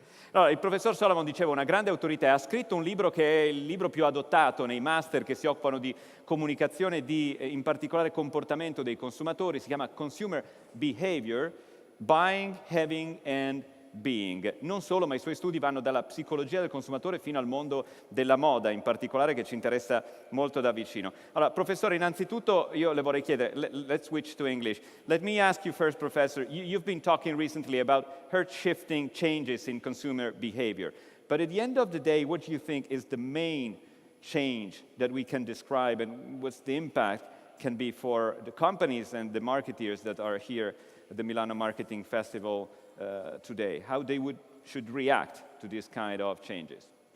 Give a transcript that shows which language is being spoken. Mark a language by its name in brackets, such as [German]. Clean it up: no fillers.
[Italian] Allora, il professor Solomon, diceva, una grande autorità, ha scritto un libro che è il libro più adottato nei master che si occupano di comunicazione e di, in particolare, comportamento dei consumatori. Si chiama Consumer Behavior, Buying, Having and Being. Non solo, ma i suoi studi vanno dalla psicologia del consumatore fino al mondo della moda, in particolare, che ci interessa molto da vicino. Allora, professore, innanzitutto io le vorrei chiedere, [English] let's switch to English. Let me ask you first, Professor, you've been talking recently about shifting changes in consumer behavior. But at the end of the day, what do you think is the main change that we can describe, and what's the impact can be for the companies and the marketeers that are here at the Milan Marketing Festival today, how they should react to this kind of changes?